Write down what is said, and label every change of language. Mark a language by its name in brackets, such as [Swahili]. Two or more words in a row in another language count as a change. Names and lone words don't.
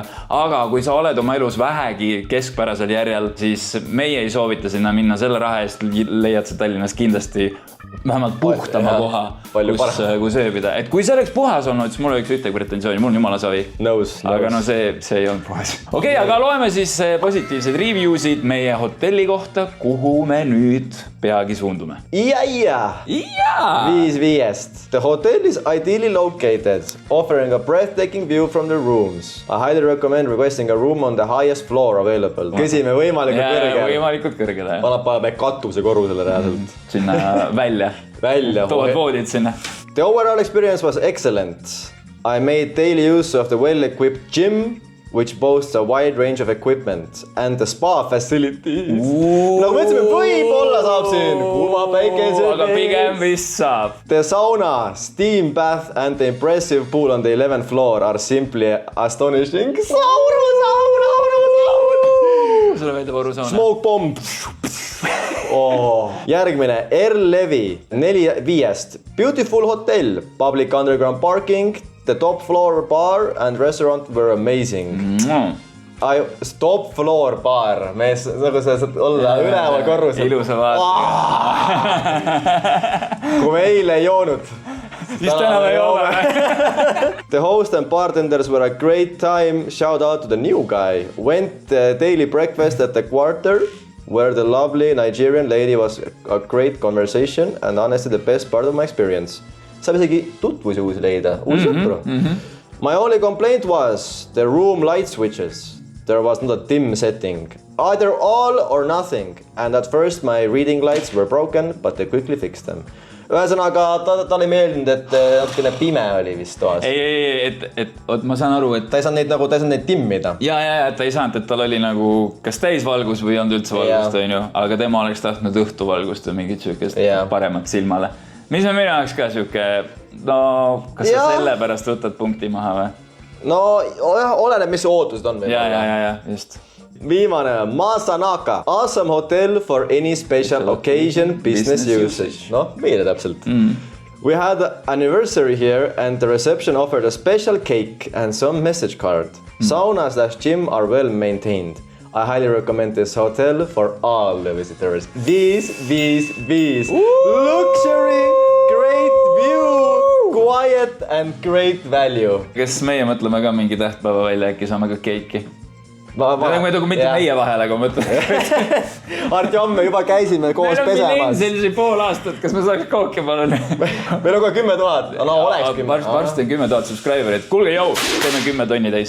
[Estonian] Aga kui sa oled oma elus vähegi keskpärasel järjel, siis meie ei soovita sinna minna selle raha eest, leiad sa Tallinnas kindlasti vähemalt puhtama koha, kus ööbida. Et kui see oleks puhas olnud, siis mul oleks ühtegi pretensiooni, mul on jumala savi. Nõus. Aga no see ei olnud puhas. Okei, aga loeme siis positiivsed review'sid meie hotelli kohta, kuhu me nüüd peagi suundume. Ja! 5/5. [English] The hotel is ideally located, offering a breathtaking view from the rooms. I highly recommend requesting a room on the highest floor available. [Estonian] Küsime võimalikult kõrgele. Paneb katuse korrusele reaalselt. Sinna välja. Tood voodid sinna. [English] The overall experience was excellent. I made daily use of the well-equipped gym, which boasts a wide range of equipment and the spa facilities. [Estonian] Nagu mõtlesime, võib-olla saab siin kuuma päikese. Aga pigem vist saab. [English] The sauna, steam bath and the impressive pool on the 11th floor are simply astonishing. [Estonian] Sauna! Sulle meeldib Orusauna. [English] Smoke bomb. [Estonian] Järgmine, R-Levi, 4/5. [English] Beautiful hotel, public underground parking, the top floor bar and restaurant were amazing. Top floor [Estonian] baar, mees, nagu sa saad olla üleval korrusel. Ilusa vaata. Kui me eile ei joonud. Siis täna me joome. [English] The host and bartenders were a great time. Shout out to the new guy. Went daily breakfast at the Quarter, where the lovely Nigerian lady was a great conversation and honestly the best part of my experience. [Estonian] Saab isegi tutvusi uusi leida, uusi sõpru. [English] My only complaint was the room light switches. There was not a dim setting. Either all or nothing. And at first my reading lights were broken, but they quickly fixed them. [Estonian] Ühesõnaga, ta oli meeldinud, et natukene pime oli vist toas. Ei, ma saan aru, et... Ta ei saanud neid timmida. Ja, ta ei saanud, et tal oli nagu kas täisvalgus või ei olnud üldse valgust, aga tema oleks tahtnud õhtuvalgust või mingit sükest paremat silmale. Mis on minu jaoks ka süke, no kas sa selle pärast võtad punkti maha või? No, oleneb, mis ootused on. Ja, just. Viimane, Masanaka. [English] Awesome hotel for any special occasion, business usage. [Estonian] No, meile täpselt. [English] We had an anniversary here and the reception offered a special cake and some message card. Sauna/gym are well maintained. I highly recommend this hotel for all the visitors. These. Luxury, great view, quiet and great value. [Estonian] Kas meie mõtleme ka mingi tähtpäeva välja, äkki saame ka keiki? Ma ei tuu mitte meie vahel, aga mõtleme. Artjom, me juba käisime koos pesemas. Meil on millensel pool aastat, kas me saaks kooki palun? Meil on ka 10 000. No, oleks 10 000. Varsti on 10 000 subscriberit. Kuulge, jau, teeme 10 tonni täis.